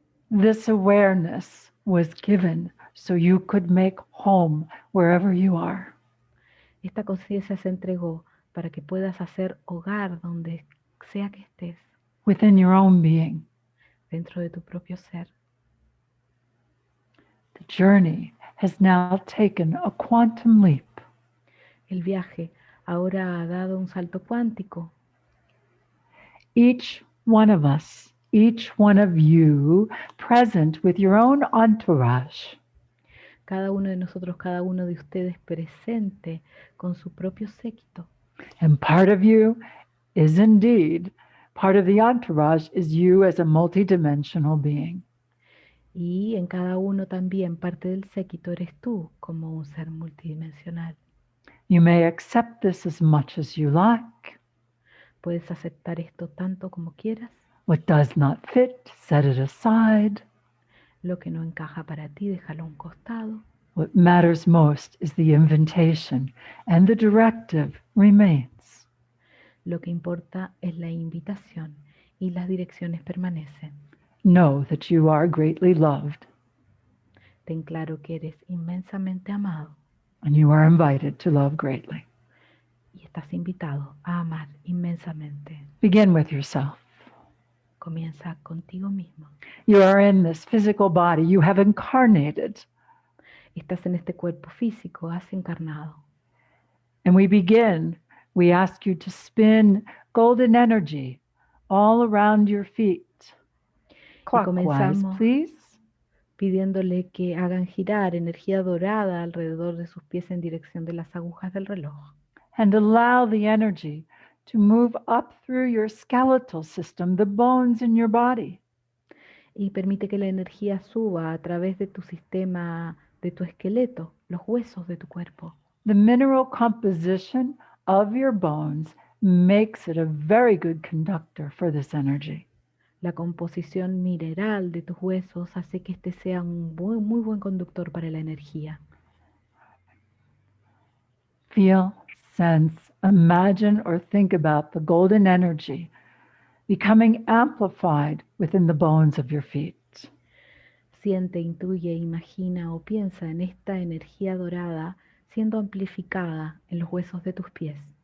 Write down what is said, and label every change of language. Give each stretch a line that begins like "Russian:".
English: This awareness was given so you could make home wherever you are.
Spanish: Esta conciencia se entregó para que puedas hacer hogar donde sea que estés,
English: Within your own being.
Spanish: dentro de tu propio ser.
English: The journey has now taken a quantum leap.
Spanish: El viaje ahora ha dado un salto cuántico.
English: Each one of us, each one of you, present with your own entourage,
Spanish: Cada uno de nosotros, cada uno de ustedes presente con su propio séquito.
English: and part of you is indeed, part of the entourage is you as a multidimensional being.
Spanish: Y en cada uno también parte del séquito eres tú como un ser multidimensional.
English: You may accept this as much as you like.
Spanish: Puedes aceptar esto tanto como quieras.
English: What does not fit, set it aside.
Spanish: Lo que no encaja para ti, déjalo a un costado.
English: What matters most is the invitation, and the directive remains.
Spanish: Lo que importa es la invitación y las direcciones permanecen.
English: Know that you are greatly loved,
Spanish: Ten claro que eres inmensamente amado
English: and you are invited to love greatly.
Spanish: y estás invitado a amar inmensamente.
English: Begin with yourself.
Spanish: Comienza contigo mismo.
English: You are in this physical body. You have incarnated.
Spanish: Estás en este cuerpo físico, has encarnado.
English: And we begin. We ask you to spin golden energy all around your feet. Clockwise,
Spanish: comenzamos
English: please.
Spanish: pidiéndole que hagan girar energía dorada alrededor de sus pies en dirección de las agujas del reloj.
English: And allow the energy to move up through your skeletal system, the bones in your body.
Spanish: Y permite que la energía suba a través de tu sistema, de tu esqueleto, los huesos de tu cuerpo.
English: The mineral composition of your bones makes it a very good conductor for this energy.
Spanish: La composición mineral de tus huesos hace que este sea un muy buen conductor para la energía.
English: Feel, sense, imagine, or think about the golden energy becoming amplified within the bones of your feet.
Spanish: Siente, intuye, imagina o piensa en esta energía dorada siendo amplificada en los huesos de tus pies,